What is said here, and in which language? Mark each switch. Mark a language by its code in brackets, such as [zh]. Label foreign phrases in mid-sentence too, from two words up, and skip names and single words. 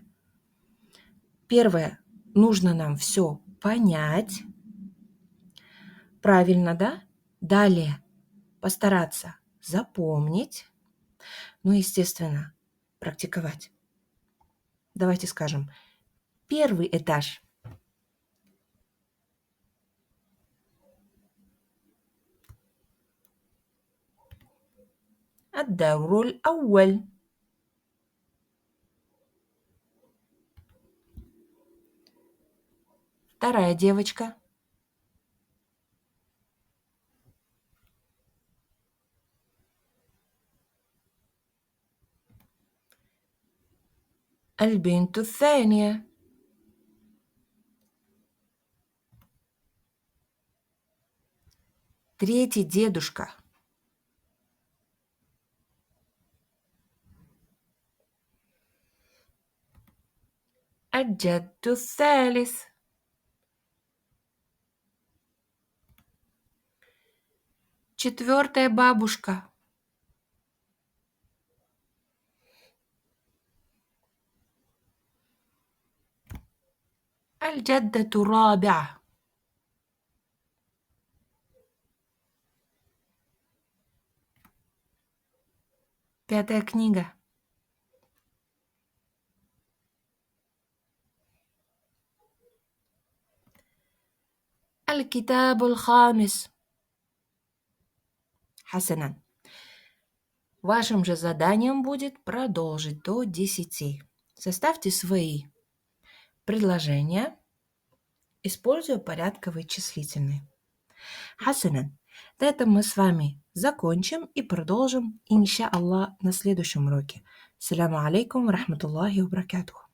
[ru] Первое, нужно нам все понять. Правильно, да? Далее постараться запомнить. Ну, естественно, практиковать. Давайте скажем, первый этаж. [ar] الدور الأول. [ru] Вторая девочка. [ar] البنت الثانية. [ru] Третий дедушка. [ar] الجد الثالث. [ru] Четвертая бабушка. [ar] الجدة الرابعة. [ru] Пятая книга. [ar] الكتاب الخامس. حسنا. [ru] Вашим же заданием будет продолжить до 10. Составьте свои предложения, используя порядковые числительные. Хасанан. На этом мы с вами закончим и продолжим, иншаллах, на следующем уроке. [ar] السلام عليكم ورحمة الله وبركاته.